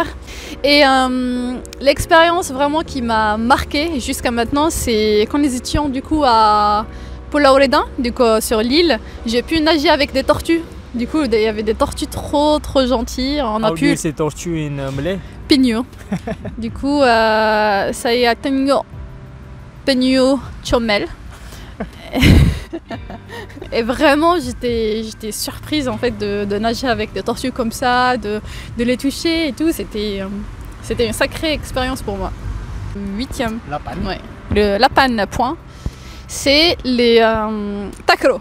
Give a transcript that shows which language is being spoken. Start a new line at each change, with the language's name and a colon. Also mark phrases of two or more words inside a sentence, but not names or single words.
French: Et l'expérience vraiment qui m'a marquée jusqu'à maintenant, c'est quand nous étions du coup à Pulau Redang, du coup sur l'île, j'ai pu nager avec des tortues. Du coup, il y avait des tortues trop gentilles. On a pu... ces tortues en malais? Penyu. Du coup,
Malay: saya tengok penyu comel.
French: Et vraiment, j'étais surprise en fait de nager avec des tortues comme ça, de les toucher et tout. C'était une sacrée expérience pour moi. 8e. Lapan. Ouais. Le Lapan point, c'est les takraw.